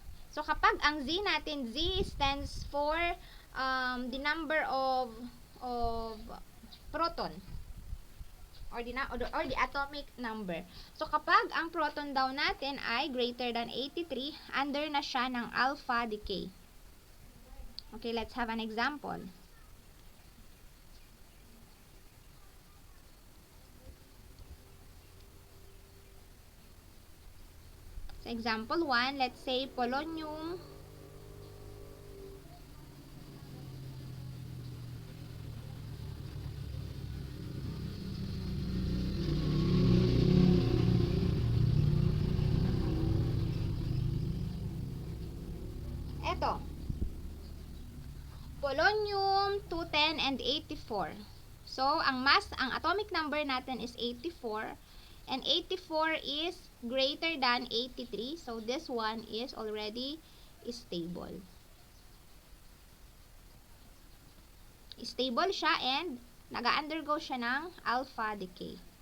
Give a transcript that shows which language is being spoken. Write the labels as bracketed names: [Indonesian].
[English] So, [Filipino] kapag ang Z natin, [English] Z stands for the number of proton or the atomic number. [Filipino] So, kapag ang proton daw natin ay greater than 83, under na siya ng alpha decay. [English] Okay, let's have an example. So, example 1, let's say polonium polonium 210 and 84. So, [Filipino] ang atomic number natin [English] is 84, and 84 is greater than 83. So, this one is already stable. [Filipino] Stable siya and nag-undergo siya ng alpha decay.